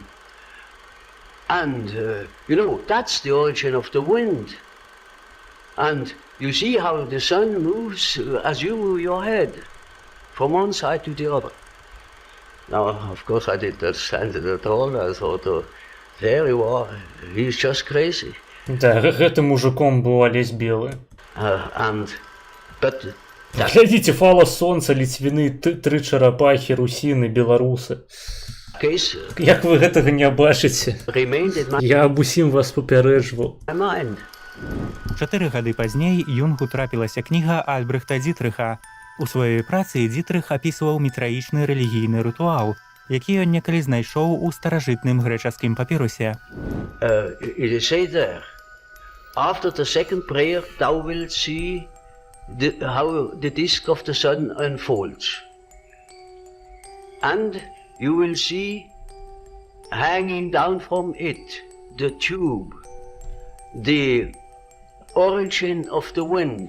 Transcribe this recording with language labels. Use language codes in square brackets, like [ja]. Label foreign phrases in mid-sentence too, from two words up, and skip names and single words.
[en] And, that's the origin of the wind. And you see how the sun moves as you move your head from one side to the other." Now, of course, I didn't understand it at all. I thought, there you are, he's just crazy. [be] Да, гэтым мужиком быў Алесь Белы. Глядзіце, фала сонца, ліцвіны, 3 чарапахі, русіны, беларусы. Як вы гэтага не бачыце? Я аб усім вас папярэджваў. 4 гады пазней Юнгу трапілася кніга Альбрехта Дзітрыха. У сваёй працы Дзітрых апісваў мітраічны рэлігійны рытуал, які ён некалі знайшоў у старажытным грэчаскім папірусе. [en] It is said there, after the second prayer thou wilt see how the disk of the sun unfolds. And you will see hanging down from it the tube, the origin of the wind.